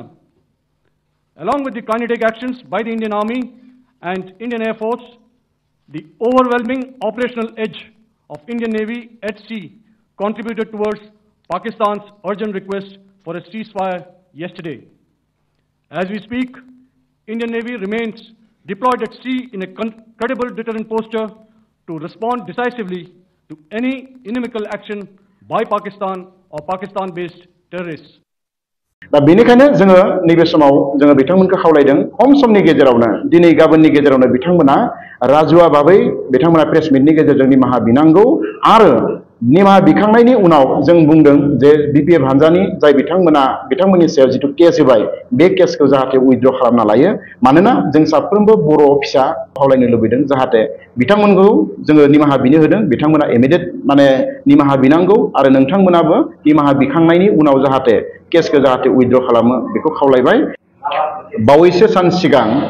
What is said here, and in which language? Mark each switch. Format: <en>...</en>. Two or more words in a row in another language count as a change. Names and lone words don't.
<en>Along with the kinetic actions by the Indian Army and Indian Air Force, the overwhelming operational edge of Indian Navy at sea contributed towards Pakistan's urgent request for a ceasefire yesterday. As we speak, Indian Navy remains deployed at sea in a credible deterrent posture to respond decisively to any inimical action by Pakistan or Pakistan-based terrorists.</en> <brx>दा बेनिखायनो जोङो नैबे समाव जोङो बिथांमोनखौ खावलायदों खम समनि गेजेरावनो दिनै गाबोननि गेजेरावनो बिथांमोना राजुआ बाबै बिथांमोना प्रेस मिटनि गेजेरजों निमाहा बिनांगौ आरो निमाहा बिखांनायनि उनाव जों बुंदों जे बिपिएफ हानजानि जाय बिथांमोननि सायाव जिथु केस होबाय बे केसखौ जाहाथे उइथड्र खालामना लायो मानोना जों साफ्रोमबो बर' फिसा खावलायनो लुबैदों जाहाथे बिथांमोनखौ जोङो निमाहा बिनो होदों बिथांमोना इमिडिएट निमाहा बिनांगौ आरो नोंथांमोनाबो निमाहा बिखांनायनि उनाव जाहाथे केसखौ जाहाथे उइथड्र खालामो बेखौ खावलायबाय बावैसो सान सिगां</brx>